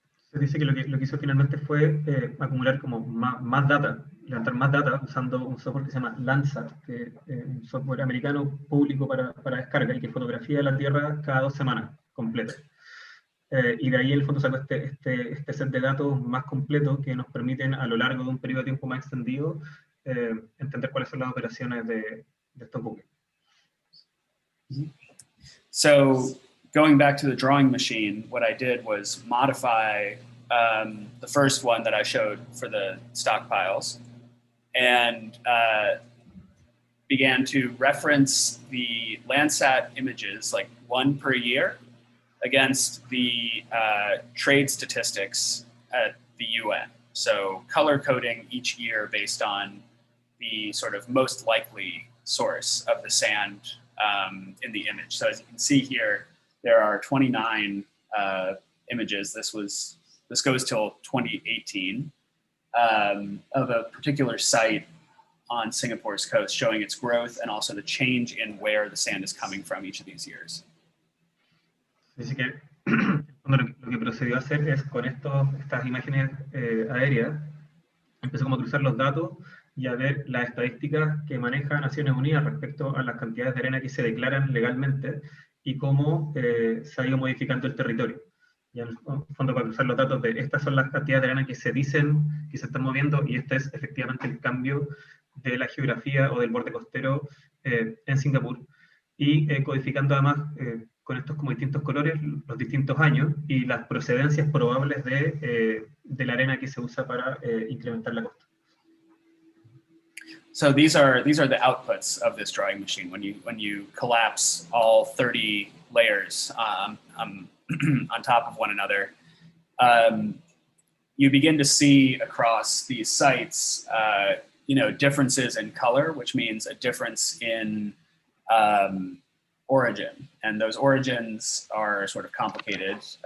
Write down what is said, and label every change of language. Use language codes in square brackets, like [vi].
[es] Se dice que lo que hizo finalmente fue acumular como más data, levantar más data usando un software que se llama Landsat, que es un software americano público para descarga y que fotografía la Tierra cada 2 semanas completa. Y de ahí en el fondo sacó este set de datos más completo que nos permiten a lo largo de un periodo de tiempo más extendido entender cuáles son las operaciones de estos buques. [en] So going back to the drawing machine, what I did was modify the first one that I showed for the stockpiles and began to reference the Landsat images, like 1 per year, against the trade statistics at the UN. So color coding each year based on the sort of most likely source of the sand in the image. So as you can see here, there are 29 images. This goes till 2018 of a particular site on Singapore's coast, showing its growth and also the change in where the sand is coming from each of these years. [es] Así que lo que procedió a hacer es con estas imágenes aéreas, empezó como a cruzar los datos y a ver las estadísticas que maneja Naciones Unidas respecto a las cantidades de arena que se declaran legalmente y cómo se ha ido modificando el territorio. Y en el fondo para cruzar los datos de estas son las cantidades de arena que se dicen que se están moviendo y este es efectivamente el cambio de la geografía o del borde costero en Singapur. Y codificando además con estos como distintos colores los distintos años y las procedencias probables de la arena que se usa para incrementar la costa. [en] So these are the outputs of this drawing machine. When you collapse all 30 layers on top of one another, you begin to see across these sites, differences in color, which means a difference in origin, and those origins are sort of complicated.